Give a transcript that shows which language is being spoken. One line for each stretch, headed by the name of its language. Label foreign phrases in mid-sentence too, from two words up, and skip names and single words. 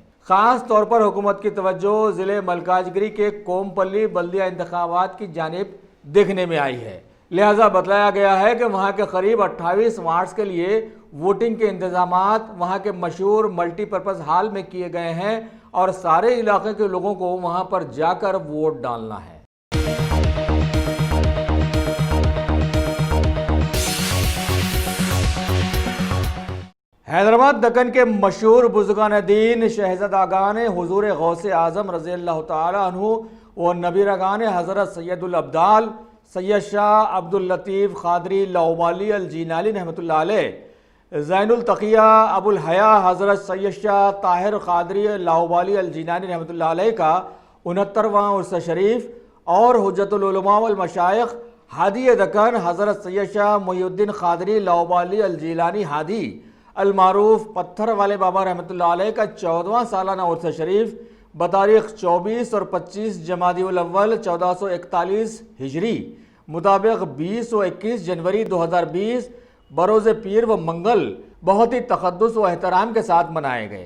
Urdu: خاص طور پر حکومت کی توجہ ضلع ملکاجگیری کے کومپلی بلدیہ انتخابات کی جانب دیکھنے میں آئی ہے، لہٰذا بتلایا گیا ہے کہ وہاں کے قریب 28 وارڈز کے لیے ووٹنگ کے انتظامات وہاں کے مشہور
English: multipurpose hall
Urdu: میں کیے گئے ہیں اور سارے علاقے کے لوگوں کو وہاں پر جا کر ووٹ ڈالنا ہے. حیدرآباد دکن کے مشہور بزرگان دین شہزادگان حضور غوث اعظم رضی اللہ تعالیٰ عنہ و نبیرگان حضرت سید الابدال سید شاہ عبداللطیف قادری لاابالی الجیلانی رحمۃ اللہ علیہ، زین التقیہ ابو الحیا حضرت سید شاہ طاہر قادری لاابالی الجیلانی رحمۃ اللہ علیہ کا 69واں عرس شریف اور حجۃ العلماء والمشائخ ہادی دکن حضرت سید شاہ محی الدین قادری لاابالی الجیلانی ہادی المعروف پتھر والے بابا رحمۃ اللہ علیہ کا 14واں سالانہ عرس شریف بتاریخ 24 اور 25 جمادی الاول 1441 ہجری مطابق 20 اور 21 جنوری 2020 بروز پیر و منگل بہت ہی تقدس و احترام کے ساتھ منائے گئے.